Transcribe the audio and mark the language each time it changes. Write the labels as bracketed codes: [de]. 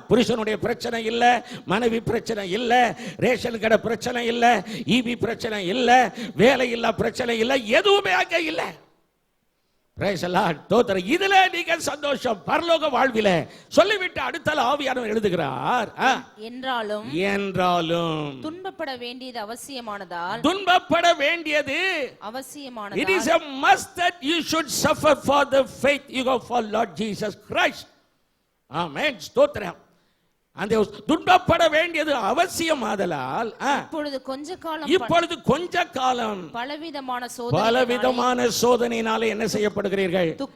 [ta] புருஷனுடைய பிரச்சனை இல்ல, மனைவி பிரச்சனை இல்ல, ரேஷன் கடை பிரச்சனை இல்ல, ஈபி பிரச்சனை இல்ல, வேலை இல்ல பிரச்சனை இல்ல, எதுவுமே அங்க இல்ல. Praise the Lord. தோத்திரம். இதில நீங்கள் சந்தோஷம் பரலோக வாழ்விலே சொல்லிவிட்டு அடுத்த ஆவியானவர் எழுதுகிறார், என்றாலும் துன்பப்பட வேண்டியது அவசியமானதால், துன்பப்பட வேண்டியது அவசியமானதால், [en] it is a must that you should suffer for the faith you go for Lord Jesus Christ. [ta] ஆமென். ஸ்தோத்திரம். அந்த துன்பப்பட வேண்டியது அவசியம். ஆதலால் இப்பொழுது கொஞ்ச காலம் பலவிதமான சோதனையினாலே என்ன செய்யப்படுகிறீர்கள்?